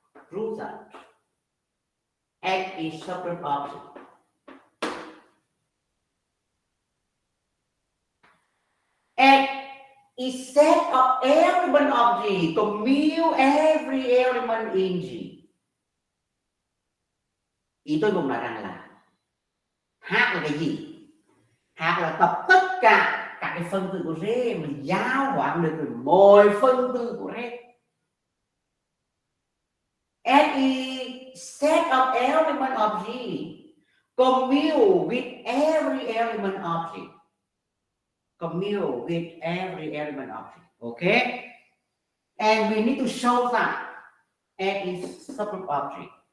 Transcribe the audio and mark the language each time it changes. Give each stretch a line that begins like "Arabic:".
English: Prove that X is subgroup of G. X is set of element of G, commute every element in G.
Vietnamese: Ý tôi muốn nói rằng là H là cái gì? H là tập tất cả các cái phân tử của R mình giao hóa được mọi phân tử của R.
English: S is set of element of G, commute with every element of G. Commute with every element of G. Okay? And we need to show that S is subgroup of G.